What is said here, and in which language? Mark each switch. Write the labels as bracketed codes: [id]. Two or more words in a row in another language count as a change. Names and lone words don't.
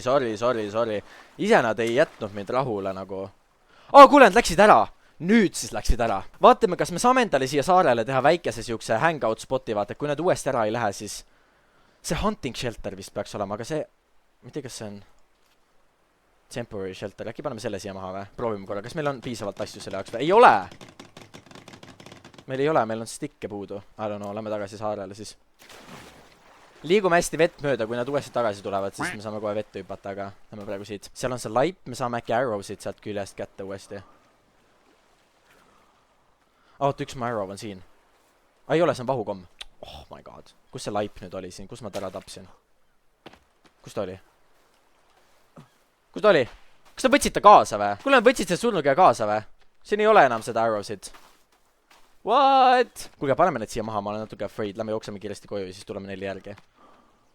[et] Ise nad ei jätnud mind rahule nagu. Kuule, nad läksid ära. Nüüd siis läksid ära. Vaatame, kas me saame endale siia saarele teha väikese siukse [en] hangout spoti, [et] vaata. Kui nad uuesti ära ei lähe, siis... See [en] hunting shelter [et] vist peaks olema, aga see... Ma ei tea, kas see on... [en] Temporary shelter. [et] Äkki paneme selle siia maha või? Proovime korra. Kas meil on piisavalt asju selle jaoks või? Ei ole! Meil ei ole, meil on stikke puudu. [en] I don't know, [et] lähme tagasi saarele siis. Liigume hästi vett mööda, kui nad uuesti tagasi tulevad, siis me saame kohe vette hüpata, aga lähme praegu siit. Seal on see laip, me saame äkki arrowsid sealt küljest kätte uuesti. Oota, üks mu arrow on siin. Ei ole, see on vahukomm. [en] Oh my god. [et] Kus see laip nüüd oli siin? Kus ma ta ära tapsin? Kus ta oli? Kas te võtsite kaasa või? Kuule, võtsid see surnuga kaasa või? Siin ei ole enam seda arrowsid. [en] What? [et] Kuulge, paneme need siia maha, ma olen natuke afraid. Lähme jookseme kiiresti koju ja siis tuleme neile järgi.